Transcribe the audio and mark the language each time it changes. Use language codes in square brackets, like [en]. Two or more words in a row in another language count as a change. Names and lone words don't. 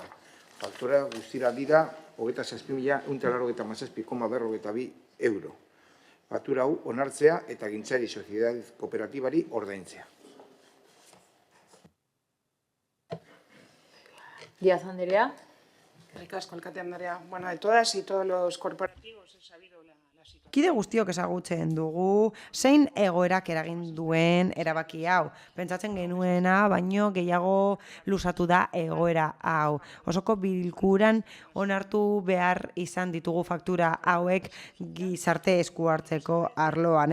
[eu] Faktura guztira dira 27.187,42 euro. Faktura hau onartzea eta gintzari soziedade kooperatibari ordaintzea. Díaz Andrea. Eskerrik asko, alkate andrea. Bueno, [es] de todas y todos los corporativos he sabido la situación. [eu] Kide guztiok ezagutzen dugu zein egoerak eragin duen erabaki hau. Pentsatzen genuena, baino gehiago luzatu da egoera hau. Osoko bilkuran onartu behar izan ditugu faktura hauek gizarte esku hartzeko arloan.